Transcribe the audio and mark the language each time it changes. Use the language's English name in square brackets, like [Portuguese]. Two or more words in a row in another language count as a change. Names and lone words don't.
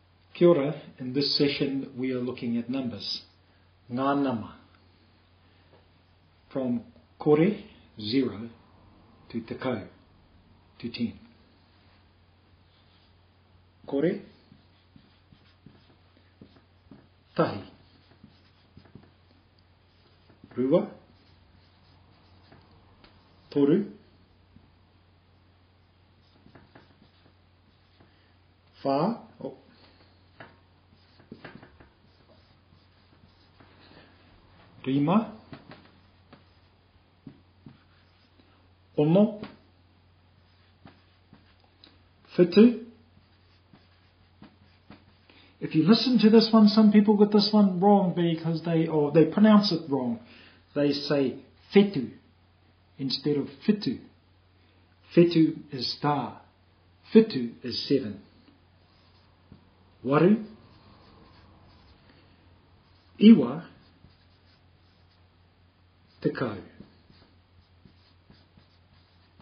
[Māori] Kia ora. [English] In this session we are looking at numbers. Nga-nama. From kore, 0, to tekau, to 10. [Māori] Kore, tahi. Rua, toru, whā, rima, ono, whitu. [English] If you listen to this one, some people get this one wrong because they pronounce it wrong. They say whetu instead of whitu. Whetu is star. Whitu is 7. [Māori] Waru, iwa, tekau, 10.